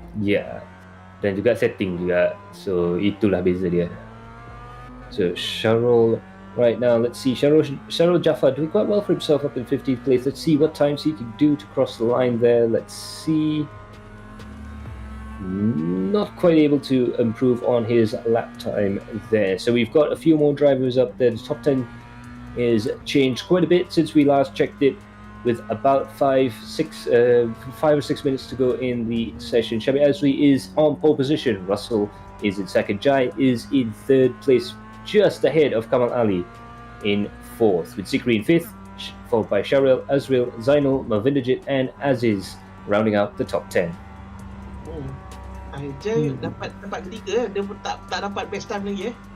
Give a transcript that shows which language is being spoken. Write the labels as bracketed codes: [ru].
[ms] Ya, dan juga setting juga. So itulah beza dia. [en] So Sharul right now, let's see, Sharul Jaffa doing quite well for himself up in 15th place. Let's see what times he can do to cross the line there. Let's see. Not quite able to improve on his lap time there. So we've got a few more drivers up there. The top 10 is changed quite a bit since we last checked it, with about 5 or 6 minutes to go in the session. Syamil Azri is on pole position. Russell is in second. Jai is in third place, just ahead of Kamal Ali in fourth, with Zikri in fifth, followed by Sharil, Azril, Zainul, Mavinderjit and Aziz rounding out the top 10. [ms] Jai dapat ketiga, dia tak dapat best time lagi